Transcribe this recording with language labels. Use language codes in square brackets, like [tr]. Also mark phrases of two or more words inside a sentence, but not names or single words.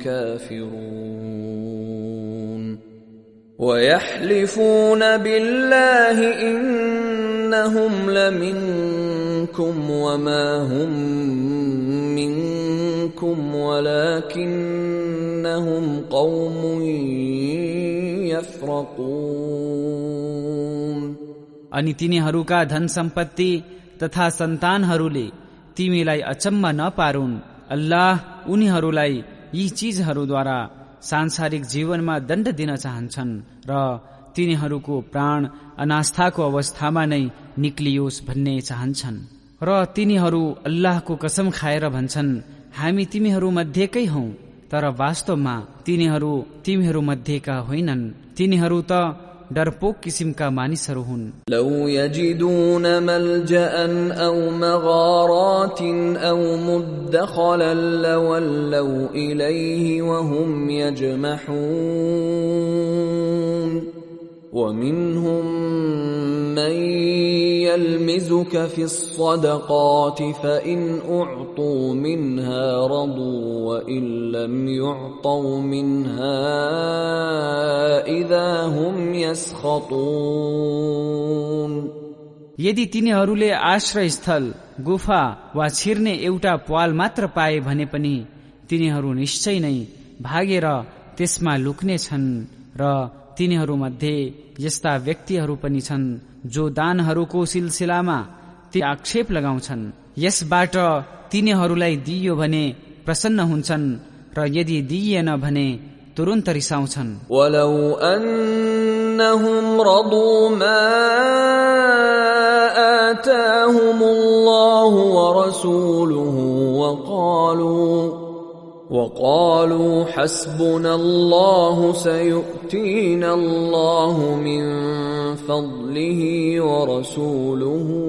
[ar] كافرون ويحلفون بالله إنهم لمنكم وما هم منكم ولكنهم قوم يفرقون [ne] अनि तिनीहरूका धन सम्पत्ति तथा सन्तानहरूले तिमीलाई अचम्म नपारुन्। अल्लाह उनीहरूलाई यी चीजहरूद्वारा सांसारिक जीवनमा दण्ड दिन चाहन्छन् र तिनीहरूको प्राण अनास्थाको अवस्थामा नै निक्लियोस् भन्ने चाहन्छन्। र तिनीहरू अल्लाहको कसम खाएर भन्छन् हामी तिमीहरू मध्येकै हौ, तर वास्तवमा तिमीहरू मध्येका होइनन्। तिनीहरू त डरपोक किसिमका मानिसहरू हुन्। [ar] لو يجدون ملجأ أو مغارات أو مدخلا لولوا إليه وهم يجمحون ومنهم من يلمزك في الصدقات فإن أعطوا منها رضوا وإن لم يعطوا منها إذا هم يسخطون [ne] यदि तिनीहरूले आश्रय स्थल, गुफा वा छिर्ने एउटा प्वाल मात्र पाए भने पनि तिनीहरू निश्चय नै भागेर त्यसमा लुक्ने छन्। र तिनीहरू मध्ये यस्ता व्यक्तिहरू पनि छन् जो दानहरूको सिलसिलामा ती आक्षेप लगाउँछन्। यसबाट तिनीहरूलाई दिइयो भने प्रसन्न हुन्छन् र यदि दिइएन भने तुरुन्त रिसाउँछन्। [ar] ولو أنهم رضوا ما آتاهم الله ورسوله وقالوا حسبنا الله سيؤتينا الله من فضله ورسوله